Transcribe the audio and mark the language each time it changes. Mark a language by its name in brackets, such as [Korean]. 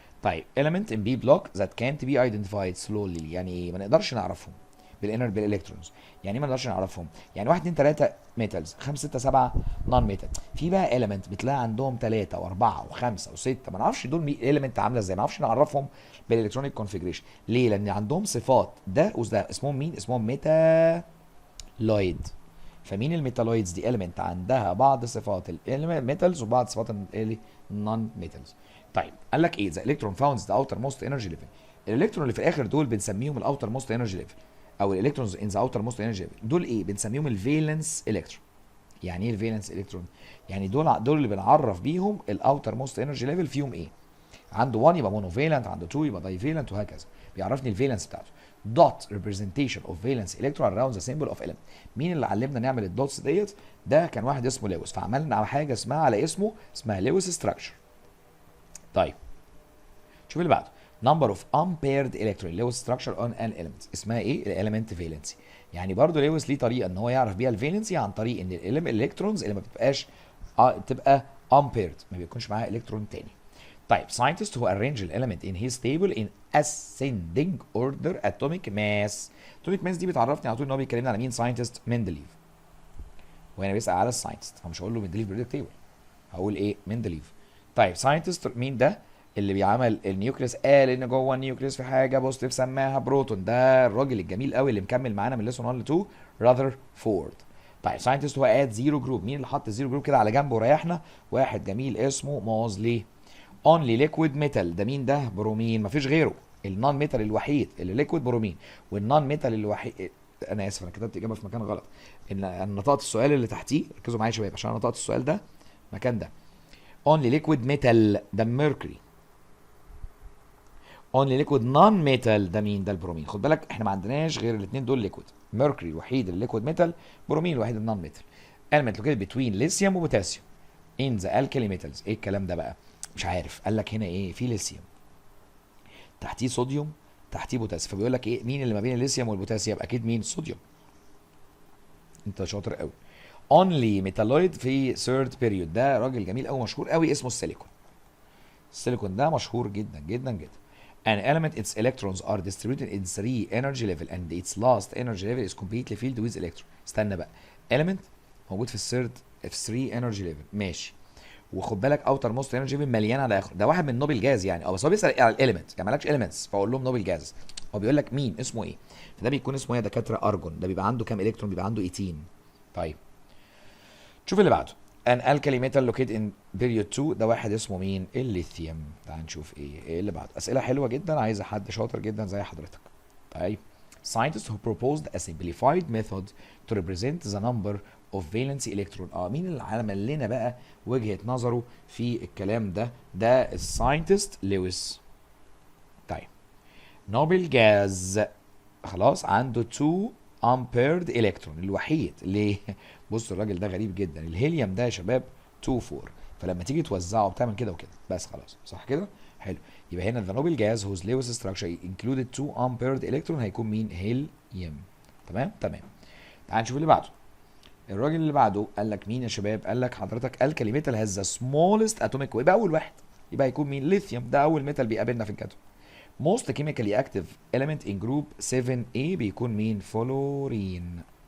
[Arabic] طيب [English] element in B block that can't be identified slowly، [Arabic] يعني ايه؟ ما نقدرش نعرفهم بالالكترونز. يعني ايه ما نقدرش نعرفهم؟ يعني 1 2 3 ميتالز، 5 6 7 نون ميتال. في بقى element بتلاقي عندهم 3 و4 و5 و6، ما نعرفش دول element عامله ازاي، ما نعرفش نعرفهم بالالكترونيك كونفيجريشن. ليه؟ لان عندهم صفات ده وده، اسمهم مين؟ اسمهم ميتالويد. فمين الميتالويدز دي؟ element عندها بعض صفات الميتالز وبعض صفات النون ميتالز. طيب قال لك ايه؟ [English] the electron founds the outermost energy level. [Arabic] الالكترون اللي في الاخر دول بنسميهم الاوتر موست انرجي ليفل، او الالكترونز ان ذا اوتر موست انرجي ليفل. دول ايه؟ بنسميهم الفالنس الكترون. يعني ايه الفالنس الكترون؟ يعني دول اللي بنعرف بيهم الاوتر موست انرجي ليفل فيهم ايه. عنده 1 يبقى مونوفالنت، عنده 2 يبقى دايفالنت، وهكذا. بيعرفني الفالنس بتاعته. [English] dot representation of valence electron around the symbol of element. [Arabic] مين اللي علمنا نعمل الدوتس ديت؟ ده كان واحد اسمه لويس، فعملنا على حاجه اسمها على اسمه، اسمها لويس ستراكشر. طيب شوف اللي بعده. [English] number of unpaired electron Lewis structure on an element. [Arabic] اسمها ايه؟ الاليمنت فالنسي. يعني برضو لويس ليه طريقه ان هو يعرف بيها الفالنسي، عن طريق ان الالكترونز اللي ما بتبقاش تبقى unpaired، ما بيكونش معاها الكترون تاني. طيب [English] scientist who arrange the element in his table in ascending order atomic mass. [Arabic] atomic mass دي بتعرفني على طول ان هو بيكلمنا على مين؟ ساينتست مندليف. وهنا بيسأل على الساينتست، فمش هقول له مندليف بريدكت تيبل، هقول ايه؟ مندليف. طيب ساينتست مين ده؟ اللي بيعمل النيوكليس، قال ان جوه النيوكليس في حاجه بوزيتيف سماها بروتون. ده الراجل الجميل قوي اللي مكمل معانا من ليسون 1 ل 2، راذرفورد. طيب ساينتست هو اد زيرو جروب. مين اللي حط الزيرو جروب كده على جنبه وريحنا؟ واحد جميل اسمه موزلي. اونلي ليكويد ميتال، ده مين ده؟ برومين، مفيش غيره. النون ميتال الوحيد اللي ليكويد برومين. والنون ميتال الوحيد، انا اسف انا كتبت اجابه في مكان غلط، ان انا نطقت السؤال اللي تحتيه، ركزوا معايا يا شباب عشان انا نطقت السؤال ده مكان ده. [English] Only liquid metal ده mercury. [Arabic] اونلي ليكويد نون ميتال ده مين؟ ده البرومين. خد بالك احنا ما عندناش غير الاثنين دول ليكويد، ميركوري الوحيد اللي ليكويد ميتال، برومين الوحيد النون ميتال. [English] element located between lithium وبوتاسيوم in the alkali metals. [Arabic] ايه الكلام ده بقى؟ مش عارف. قال لك هنا ايه؟ في ليثيوم تحتيه صوديوم تحتيه بوتاسيوم، فبيقول لك ايه؟ مين اللي ما بين الليثيوم والبوتاسيوم؟ اكيد مين؟ صوديوم. انت شاطر قوي. اونلي ميتالويد في ثيرد بيريود، ده راجل جميل قوي مشهور قوي اسمه السيليكون. السيليكون ده مشهور جدا جدا جدا. [English] An element its electrons are distributed in 3 energy level and its last energy level is completely filled with electron. [Arabic] استنى بقى. element موجود في الثيرد في 3 energy level، ماشي. وخد بالك اوتر موست انرجي ليفل مليان على اخره. ده واحد من نوبل جاز يعني، بس هو بيسال على الاليمنت، يعني مالكش اليمنتس فاقول لهم نوبل جاز. هو بيقول لك مين اسمه ايه؟ فده بيكون اسمه ايه يا دكاتره؟ ارجون. ده بيبقى عنده كام الكترون؟ بيبقى عنده 18. طيب شوف اللي بعده. [English] an alkali metal located in period 2، [Arabic] ده واحد اسمه مين؟ الليثيوم. تعال نشوف ايه اللي بعده. اسئله حلوه جدا، عايزه حد شاطر جدا زي حضرتك. [English] طيب scientists who proposed a simplified method to represent the number of valence electron. [Arabic] مين اللي عمل لنا بقى وجهه نظره في الكلام ده؟ ده الساينتست لويس. طيب نوبل جاز خلاص عنده 2 امبيرد الكترون الوحيد. ليه؟ بص الراجل ده غريب جدا. الهيليوم ده يا شباب 2 4، فلما تيجي توزعه بتعمل كده وكده بس، خلاص صح كده؟ حلو. يبقى هنا [English] the noble gas whose Lewis structure included 2 ampered electron [Arabic] هيكون مين؟ هيليوم. تمام. تعال نشوف اللي بعده. الراجل اللي بعده قال لك مين يا شباب؟ قال لك حضرتك الكالي ميتال هاز ذا سمولست اتوميك، يبقى اول واحد يبقى هيكون مين؟ ليثيوم. ده اول ميتال بيقابلنا في الجدول. [English] most chemically active element in group 7A [Arabic] بيكون مين؟ فلورين.